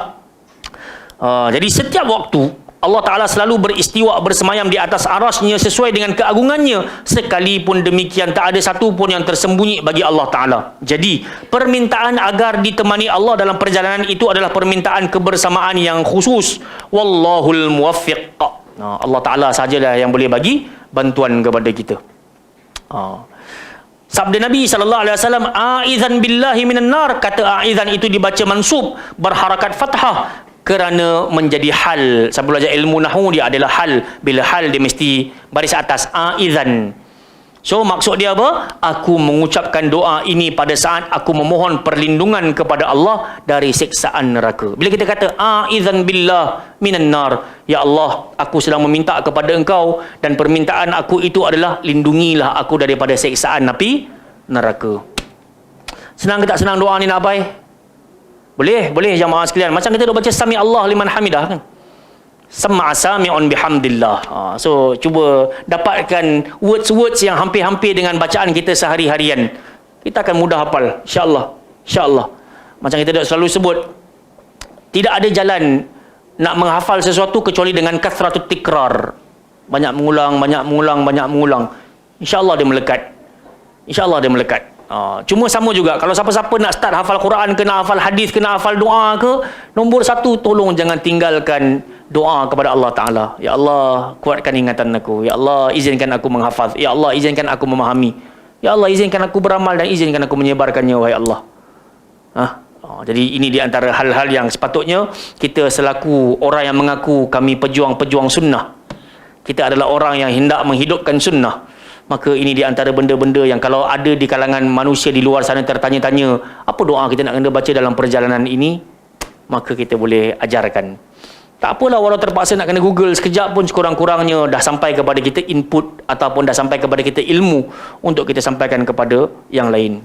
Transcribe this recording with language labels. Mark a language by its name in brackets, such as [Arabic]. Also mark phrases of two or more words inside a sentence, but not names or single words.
[Malay] Jadi setiap waktu [Arabic] الله تعالى [Malay] selalu beristiwa, bersemayam di atas arasnya sesuai dengan keagungannya. Sekalipun demikian, tak ada satu pun yang tersembunyi bagi [Arabic] الله تعالى. [Malay] Jadi permintaan agar ditemani Allah dalam perjalanan itu adalah permintaan kebersamaan yang khusus. [Arabic] والله الموفق. الله تعالى [Malay] sahajalah yang boleh bagi bantuan kepada kita. Sabda Nabi SAW, [Arabic] عائذا بالله من النار. [Malay] Kata a'idhan itu dibaca mansub, berharakat fathah, kerana menjadi hal. Saya belajar ilmu nahwu, dia adalah hal. Bila hal, dia mesti baris atas, a'idhan. So maksud dia apa? Aku mengucapkan doa ini pada saat aku memohon perlindungan kepada Allah dari siksaan neraka. Bila kita kata [Arabic] عائذا بالله من النار يا الله, [Malay] aku sedang meminta kepada Engkau, dan permintaan aku itu adalah lindungilah aku daripada siksaan api neraka. Senang ke tak senang doa ni nak abai? Boleh jamaah sekalian. Macam kita duk baca [Arabic] سمع الله لمن حمده [Malay] kan. [Arabic] سمع سامع بحمد الله. [Malay] So cuba dapatkan words-words yang hampir-hampir dengan bacaan kita sehari-harian. Kita akan mudah hafal, insya-Allah. Macam kita dah selalu sebut, tidak ada jalan nak menghafal sesuatu kecuali dengan [Arabic] كثرة التكرار. [Malay] Banyak mengulang. Insya-Allah dia melekat. Cuma sama juga, kalau siapa-siapa nak start hafal Quran, kena hafal hadis, kena hafal doa ke, nombor satu, tolong jangan tinggalkan doa kepada [Arabic] الله تعالى. يا الله, [Malay] kuatkan ingatan aku. [Arabic] يا الله, [Malay] izinkan aku menghafaz. [Arabic] يا الله, [Malay] izinkan aku memahami. [Arabic] يا الله, [Malay] izinkan aku beramal dan izinkan aku menyebarkannya, wahai Allah. Jadi ini di antara hal-hal yang sepatutnya kita selaku orang yang mengaku kami pejuang-pejuang sunnah, kita adalah orang yang hendak menghidupkan sunnah, maka ini di antara benda-benda yang kalau ada di kalangan manusia di luar sana tertanya-tanya apa doa kita nak kena baca dalam perjalanan ini, maka kita boleh ajarkan. Tak apalah walau terpaksa nak kena Google sekejap pun, sekurang-kurangnya dah sampai kepada kita input ataupun dah sampai kepada kita ilmu untuk kita sampaikan kepada yang lain.